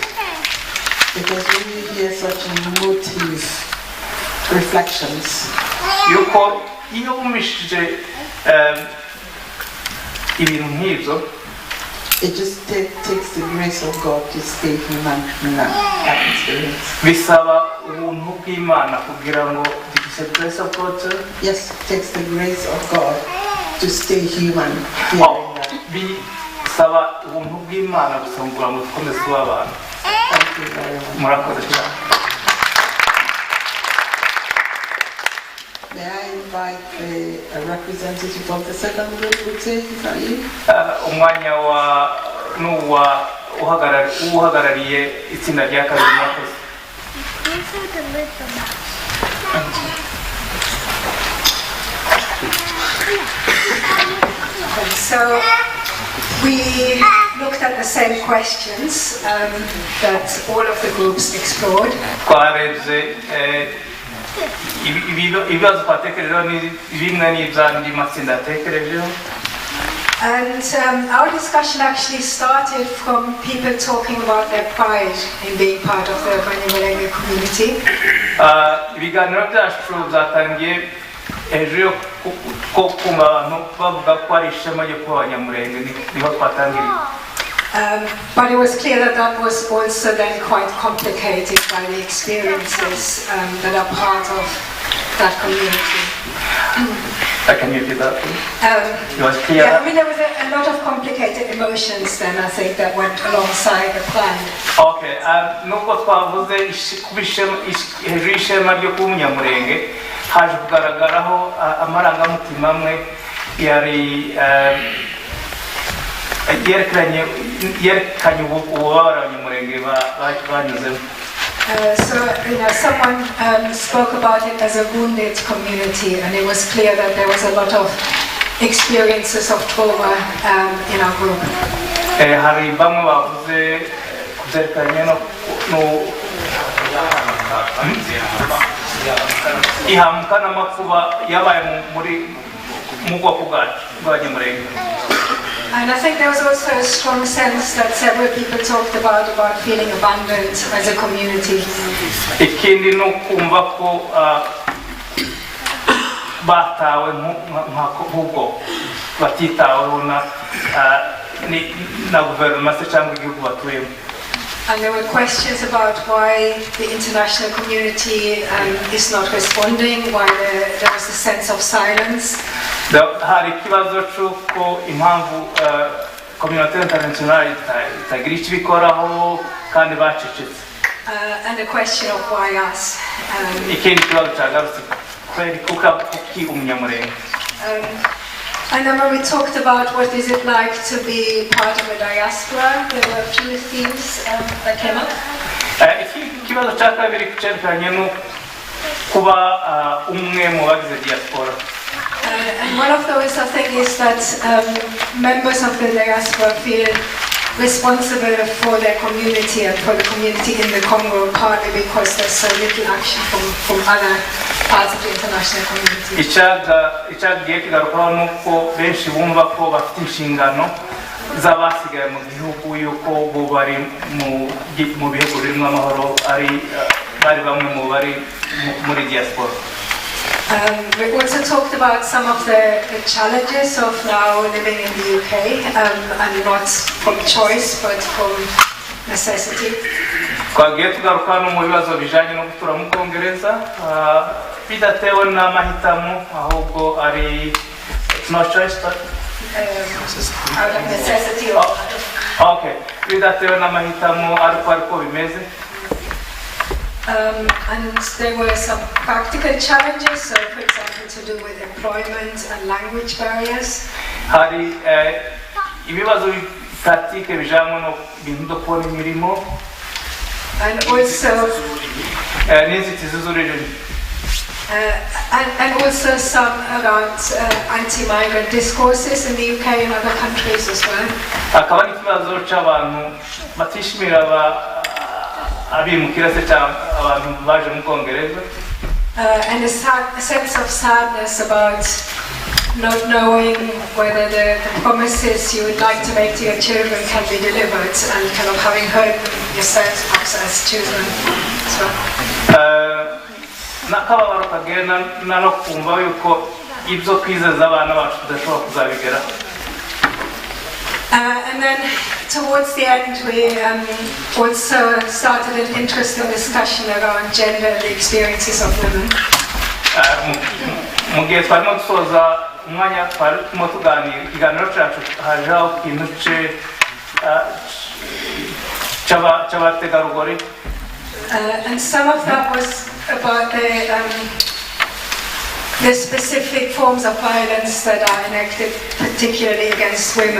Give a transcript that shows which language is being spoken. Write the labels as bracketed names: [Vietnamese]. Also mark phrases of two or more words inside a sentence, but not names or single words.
[English] Because when you hear such emotive reflections, [Kinyarwanda] yuko iyo wumvishije ibintu nk'ibyo, [English] it just takes the grace of God to stay human in that experience. [Kinyarwanda] bisaba ubuntu bw'Imana kugira ngo [English] the grace of God. Yes, it takes the grace of God to stay human here in that. [Kinyarwanda] bisaba ubuntu bw'Imana gusa kugira ngo dukomeze kuba abantu. [English] Thank you very much. [Kinyarwanda] Murakoze cyane. [English] May I invite a representative of the second group, is that you? [Kinyarwanda] umwanya n'uwa uhagarariye itsinda rya kabiri. Murakoze. [English] So we looked at the same questions that all of the groups explored. [Kinyarwanda] twarebye ibibazo twatekerejeho ni bimwe n'iby'andi matsinda yatekerejeho. [English] And our discussion actually started from people talking about their pride in being part of the Banyamulenge community. [Kinyarwanda] ibiganiro byacu byatangiye hejuru yo kumva abantu bavuga ko ari ishema ryo kuba abanyamulenge, niho twatangiriye. [English] But it was clear that that was also then quite complicated by the experiences that are part of that community. Can you repeat that, please? It was clear. Yeah, I mean, there was a lot of complicated emotions then, I think, that went alongside the plan. [Kinyarwanda] Okay, nubwo twavuze kuba hejuru y'ishema ryo kuba umunyamulenge, haje kugaragaraho amarangamutima amwe yari yerekanye ububabare abanyamulenge banyuzemo. [English] So, someone spoke about it as a wounded community, and it was clear that there was a lot of experiences of trauma in our group. [Kinyarwanda] Hari bamwe bavuze kubyerekanye no ihamuka n'amakuba yabaye mu bwoko bwacu bw'abanyamulenge. [English] And I think there was also a strong sense that several people talked about feeling abandoned as a community. [Kinyarwanda] Ikindi no kumva ko batawe nk'ubwo batitaweho na guverinoma se cyangwa igihugu batuyemo. [English] And there were questions about why the international community is not responding, why there was a sense of silence. [Kinyarwanda] Hari ikibazo cy'uko impamvu [English] community international [Kinyarwanda] itagira icyo ibikoraho kandi bacecetse. [English] And the question of why us. [Kinyarwanda] Ikindi kibazo cyagarutse kweri kuki umunyamulenge. [English] And then when we talked about what is it like to be part of a diaspora, there were a few themes that came up. [Kinyarwanda] Ikibazo cya kabiri cyerekanye no kuba umwe mu bagize diaspora. [English] And one of those, I think, is that members of the diaspora feel responsible for their community and for the community in the Congo, partly because there's so little action from other parts of the international community. [Kinyarwanda] icyagiye kigarukaho nuko benshi bumva ko bafite inshingano z'abasigaye mu gihugu yuko bo bari mu bihugu birimo amahoro bari bamwe mu bari muri diaspora. [English] We also talked about some of the challenges of now living in the UK, and not from choice but from necessity. [Kinyarwanda] Twagiye tugaruka no mu bibazo bijanye no gutura mu Kongereza bidatewe n'amahitamo ahubwo ari [English] no choice but out of necessity. [Kinyarwanda] Okay, bidatewe n'amahitamo ariko bimeze. [English] And there were some practical challenges, so for example to do with employment and language barriers. [Kinyarwanda] Hari ibibazo pratique bijamwe no bintu do kubona imirimo. [English] And also [Kinyarwanda] n'inzitizi z'ururimi. [English] And also some around anti-migrant discourses in the UK and other countries as well. [Kinyarwanda] Akaba n'ikibazo c'abantu batishimira abimukira se abantu baje mu Kongereza. [English] And a sense of sadness about not knowing whether the promises you would like to make to your children can be delivered, and kind of having heard them yourselves perhaps as children as well. [Kinyarwanda] N'akababaro kagenda no kumva yuko ibyo kwizeza abana bacu tudashobora kuzabigera. [English] And then towards the end we also started an interesting discussion around gender and the experiences of women. [Kinyarwanda] Mu gihe twarimo dusoza umwanya twarimo tuganira ikiganiro cyacu hajeho ikintu cy'abategarugori. [English] And some of that was about the specific forms of violence that are enacted particularly against women.